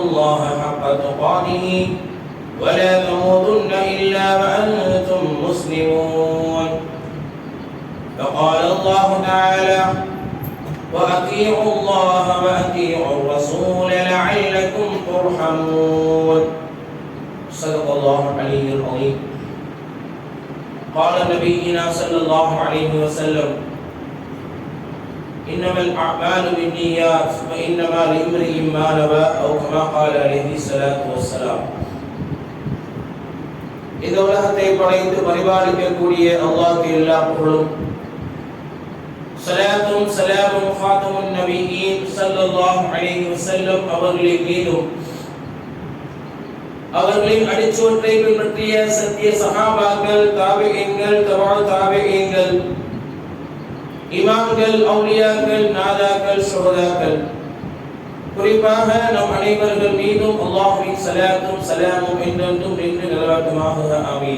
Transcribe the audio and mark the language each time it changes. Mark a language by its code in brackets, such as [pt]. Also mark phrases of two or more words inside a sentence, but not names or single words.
[ar] الله حق تقاته ولا تموتن إلا وأنتم مسلمون فقال الله تعالى وأطيعوا الله وأطيعوا الرسول لعلكم ترحمون صدق الله العلي العظيم قال نبينا صلى الله عليه وسلم إنما الأعمال بالنيات وإنما لامرئ ما نوى أو كما قال عليه الصلاة والسلام [ta] இந்த உலகத்தை படைத்து பரிபாலிக்கக்கூடிய அல்லாஹ்வுக்கு எல்லா புகழும் ஸலாத்தும் ஸலாமும் [ar] خاتم النبيين صلى الله عليه وسلم [ta] அவர்களின் மீதும் அவர்களின் அடிச்சுவற்றை பின்பற்றிய சத்திய சஹாபாக்கள் தாபிஈன்கள் தபஅ தாபிஈன்கள் இமாம்கள் அவுலியாக்கள் நாதாக்கள் ஷுஹதாக்கள் குறிப்பாக நம் அனைவர்கள் மீதும் அல்லாஹ்வின் ஸலாத்தும் ஸலாமும் என்றென்றும் நின்று நிலவட்டுமாக ஆமீன்.